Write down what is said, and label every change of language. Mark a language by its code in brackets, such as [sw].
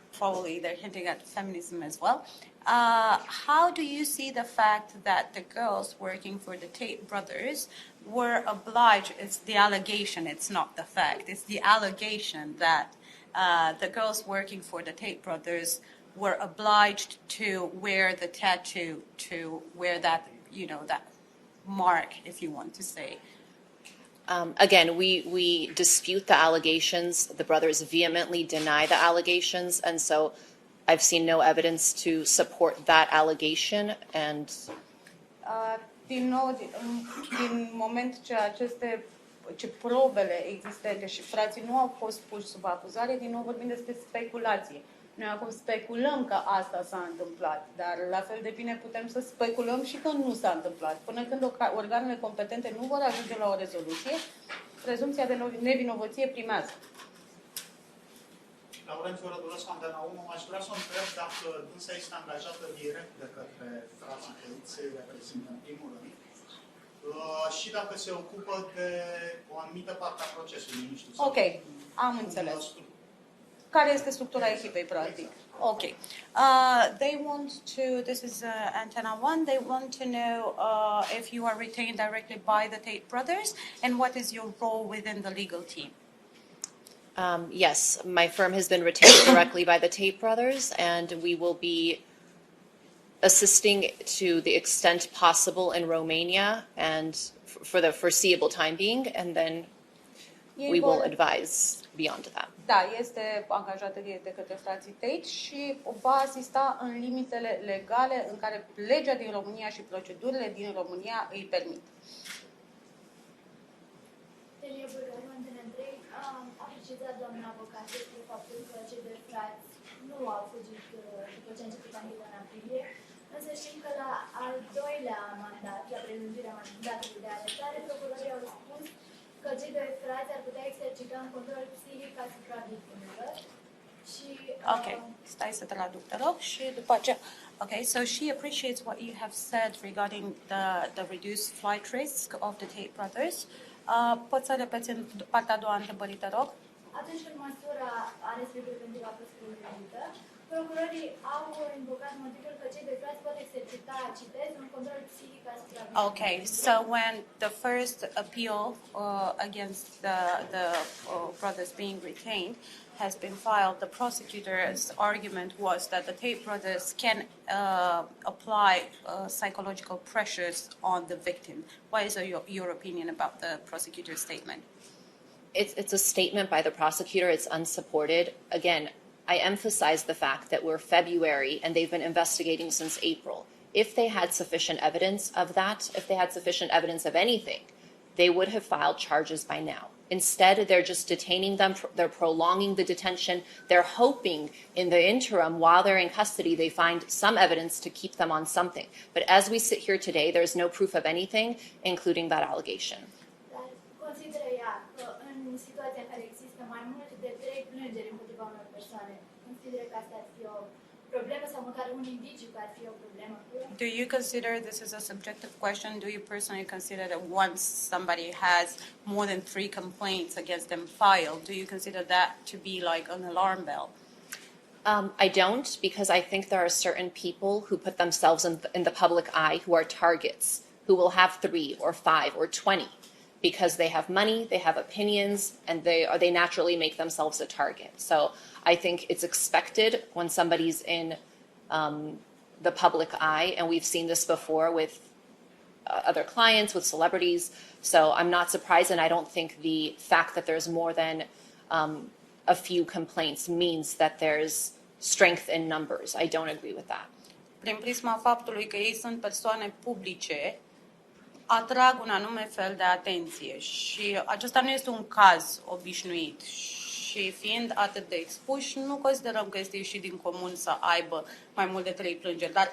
[en] probably they're hinting at feminism as well. How do you see the fact that the girls working for the Tate brothers were obliged, it's the allegation, it's not the fact, it's the allegation that the girls working for the Tate brothers were obliged to wear the tattoo, to wear that, that mark, if you want to say. Again, we dispute the allegations. The brothers vehemently deny the allegations. And so I've seen no evidence to support that allegation. And [ro] Din nou, din moment ce probele existente și frații nu au fost puși sub acuzare, din nou vorbim despre speculație. Noi acum speculăm că asta s-a întâmplat, dar la fel de bine putem să speculăm și că nu s-a întâmplat. Până când organele competente nu vor ajunge la o rezoluție, prezumția de nevinovăție primează. Laurențiu Rădulos, Antena 1, aș vrea să o întreb dacă dânsa este angajată direct de către frații Tate, să-i reprezintă în primul rând, și dacă se ocupă de o anumită parte a procesului, nu știu. Ok, am înțeles. Care este structura echipei, practic? [en] Okay. They want to, this is antenna 1, they want to know if you are retained directly by the Tate brothers and what is your role within the legal team. Yes, my firm has been retained directly by the Tate brothers, and we will be assisting to the extent possible in Romania and for the foreseeable time being, and then we will advise beyond that. [ro] Da, este angajată de către frații Tate și va asista în limitele legale în care legea din România și procedurile din România îi permit. A precizat doamna avocat despre faptul că cei doi frați nu au fugit după ce a început ancheta în aprilie, însă știm că la al doilea mandat, la prelungirea mandatului de arestare, procurorii au spus că cei doi frați ar putea exercita un control psihic asupra victimelor. Și, Okay, stai să traduc, te rog, și după aceea. [en] Okay, so she appreciates what you have said regarding the reduced flight risk of the Tate brothers. [ro] Poți să repeți în partea a doua întrebării, te rog? Atunci când măsura arestului preventiv a fost prelungită, procurorii au invocat motivul că cei doi frați pot exercita, citez, un control psihic asupra victimelor. [en] Okay, so when the first appeal against the brothers being retained has been filed, the prosecutor's argument was that the Tate brothers can apply psychological pressures on the victim. What is your opinion about the prosecutor's statement? It's a statement by the prosecutor. It's unsupported. Again, I emphasize the fact that we're February and they've been investigating since April. If they had sufficient evidence of that, if they had sufficient evidence of anything, they would have filed charges by now. Instead, they're just detaining them. They're prolonging the detention. They're hoping in the interim, while they're in custody, they find some evidence to keep them on something. But as we sit here today, there's no proof of anything, including that allegation. [ro] Dar consideră ea că în situația în care există mai mult de 3 plângeri împotriva unor persoane, consideră că asta ar fi o problemă sau măcar un indiciu că ar fi o problemă? [en] Do you consider this is a subjective question? Do you personally consider that once somebody has more than 3 complaints against them filed, do you consider that to be like an alarm bell? I don't, because I think there are certain people who put themselves in the public eye who are targets, who will have 3 or 5 or 20 because they have money, they have opinions, and they naturally make themselves a target. So I think it's expected when somebody's in the public eye, and we've seen this before with other clients, with celebrities. So I'm not surprised, and I don't think the fact that there's more than a few complaints means that there's strength in numbers. I don't agree with that. [ro] Prin prisma faptului că ei sunt persoane publice, atrag un anume fel de atenție și acesta nu este un caz obișnuit și fiind atât de expuși, nu considerăm că este ieșit din comun să aibă mai mult de 3 plângeri,